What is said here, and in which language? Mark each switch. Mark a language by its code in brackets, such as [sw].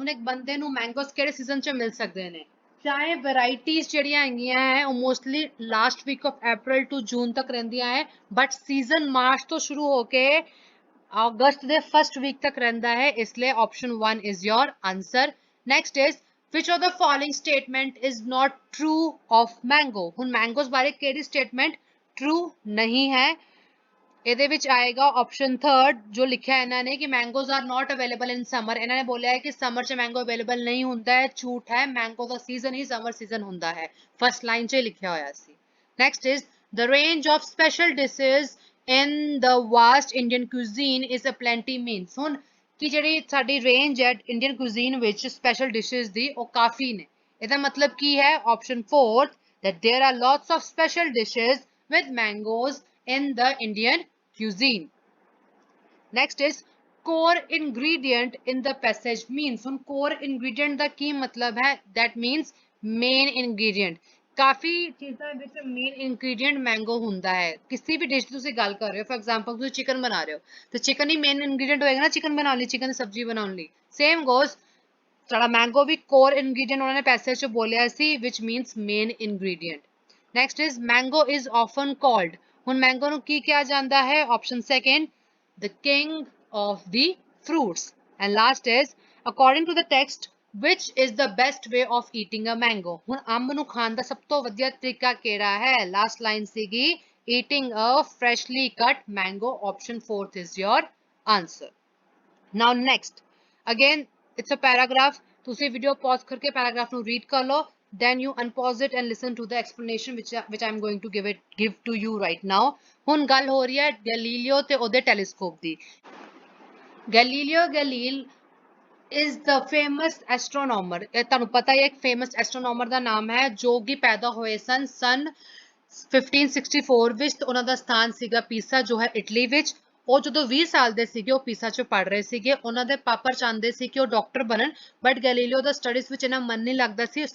[pa] ਹੁਣ ਇੱਕ ਬੰਦੇ ਨੂੰ ਮੈਂਗੋਜ਼ ਕਿਹੜੇ ਸੀਜ਼ਨ 'ਚ ਮਿਲ ਸਕਦੇ ਨੇ? ਚਾਹੇ ਵੈਰਾਈਟੀਜ਼ ਜਿਹੜੀਆਂ ਹੈਗੀਆਂ ਹੈ ਉਹ mostly [en] last week of April to June [pa] ਤੱਕ ਰਹਿੰਦੀਆਂ ਹੈ ਬਟ ਸੀਜ਼ਨ ਮਾਰਚ ਤੋਂ ਸ਼ੁਰੂ ਹੋ ਕੇ ਅਗਸਤ ਦੇ ਫਸਟ ਵੀਕ ਤੱਕ ਰਹਿੰਦਾ ਹੈ. ਇਸ ਲਈ option 1 [en] Is your answer. Next is which of the following statement is not true of mango. [pa] ਹੁਣ ਮੈਂਗੋਜ਼ ਬਾਰੇ ਕਿਹੜੀ ਸਟੇਟਮੈਂਟ ਟਰੂ ਨਹੀਂ ਹੈ? ਇਹਦੇ ਵਿੱਚ ਆਏਗਾ ਆਪਸ਼ਨ ਥਰਡ ਜੋ ਲਿਖਿਆ ਇਹਨਾਂ ਨੇ ਕਿ [en] Mangoes are not available in summer. [pa] ਇਹਨਾਂ ਨੇ ਬੋਲਿਆ ਹੈ ਕਿ ਸਮਰ 'ਚ ਮੈਂਗੋ ਅਵੇਲੇਬਲ ਨਹੀਂ ਹੁੰਦਾ ਹੈ. ਝੂਠ ਹੈ, ਮੈਂਗੋ ਦਾ ਸੀਜ਼ਨ ਹੀ ਸਮਰ ਸੀਜ਼ਨ ਹੁੰਦਾ ਹੈ. ਫਸਟ ਲਾਈਨ 'ਚ ਲਿਖਿਆ ਹੋਇਆ ਸੀ. [en] Next is the range of special dishes in the vast Indian cuisine is a plenty means. [pa] ਹੁਣ ਕਿ ਜਿਹੜੀ ਸਾਡੀ ਰੇਂਜ ਹੈ ਇੰਡੀਅਨ ਕੁਜ਼ੀਨ ਵਿੱਚ ਸਪੈਸ਼ਲ ਡਿਸ਼ਸ ਦੀ ਉਹ ਕਾਫੀ ਨੇ. ਇਹਦਾ ਮਤਲਬ ਕੀ ਹੈ? [en] Option 4 that there are lots of special dishes with mangoes in the Indian cuisine. Next is core ingredient in the passage means. [pa] ਹੁਣ core ingredient ਦਾ ਕੀ ਮਤਲਬ ਹੈ? [en] That means main ingredient. [pa] ਕਾਫੀ ਚੀਜ਼ਾਂ ਵਿੱਚ ਮੇਨ ਇੰਗਰੀਡੀਐਂਟ ਮੈਂਗੋ ਹੁੰਦਾ ਹੈ. ਕਿਸੇ ਵੀ dish ਦੀ ਤੁਸੀਂ ਗੱਲ ਕਰ ਰਹੇ ਹੋ, ਫॉर एग्जांपल ਤੁਸੀਂ ਚਿਕਨ ਬਣਾ ਰਹੇ ਹੋ ਤੇ ਚਿਕਨ ਹੀ ਮੇਨ ਇੰਗਰੀਡੀਐਂਟ ਹੋਏਗਾ ਨਾ ਚਿਕਨ ਬਣਾਉਣ ਲਈ, ਚਿਕਨ ਦੀ ਸਬਜ਼ੀ ਬਣਾਉਣ ਲਈ. ਸੇਮ ਗੋਜ਼ ਸਾਡਾ ਮੈਂਗੋ ਵੀ ਕੋਰ ਇੰਗਰੀਡੀਐਂਟ ਉਹਨਾਂ ਨੇ ਪੈਸੇਜ 'ਚ ਬੋਲਿਆ ਸੀ [en] which means main ingredient. Next is mango is often called. [pa] ਹੁਣ ਮੈਂਗੋ ਨੂੰ ਕੀ ਕਿਹਾ ਜਾਂਦਾ ਹੈ? [en] Option second the king of the fruits. And last is according to the text which is the best way of eating a mango. [pa] ਹੁਣ ਅੰਬ ਨੂੰ ਖਾਣ ਦਾ ਸਭ ਤੋਂ ਵਧੀਆ ਤਰੀਕਾ ਕਿਹੜਾ ਹੈ? [en] Last line ਸੀਗੀ eating a freshly cut mango. Option 4th is your answer. Now next, again it's a paragraph. [pa] ਤੁਸੀਂ video pause ਕਰਕੇ paragraph ਨੂੰ read ਕਰ ਲਓ, [en] then you unpause it and listen to the explanation which I'm going to give to you right now. [pa] ਹੁਣ ਗੱਲ ਹੋ ਰਹੀ ਹੈ ਗੈਲੀਲੀਓ ਤੇ ਉਹਦੇ telescope ਦੀ. [en] Galileo Galilei is the famous astronomer. [pa] ਇਹ ਤੁਹਾਨੂੰ ਪਤਾ ਹੀ ਹੈ, ਇੱਕ famous astronomer ਦਾ ਨਾਮ ਹੈ ਜੋ ਕਿ ਪੈਦਾ ਹੋਏ ਸਨ 1564 ਵਿੱਚ, ਤੇ ਉਹਨਾਂ ਦਾ ਸਥਾਨ ਸੀਗਾ ਪੀਸਾ ਜੋ ਹੈ ਇਟਲੀ ਵਿੱਚ. ਉਹ ਜਦੋਂ 20 ਸਾਲ ਦੇ ਸੀਗੇ ਉਹ ਪੀਸਾ 'ਚ ਪੜ੍ਹ ਰਹੇ ਸੀਗੇ. ਉਹਨਾਂ ਦੇ ਪਾਪਾ ਚਾਹੁੰਦੇ ਸੀ ਕਿ ਉਹ ਡਾਕਟਰ ਬਣਨ, ਬਟ ਗੈਲੀਲੀਓ ਦਾ ਸਟੱਡੀਜ਼ ਵਿੱਚ ਇਹਨਾਂ ਮਨ ਨਹੀਂ ਲੱਗਦਾ ਸੀ.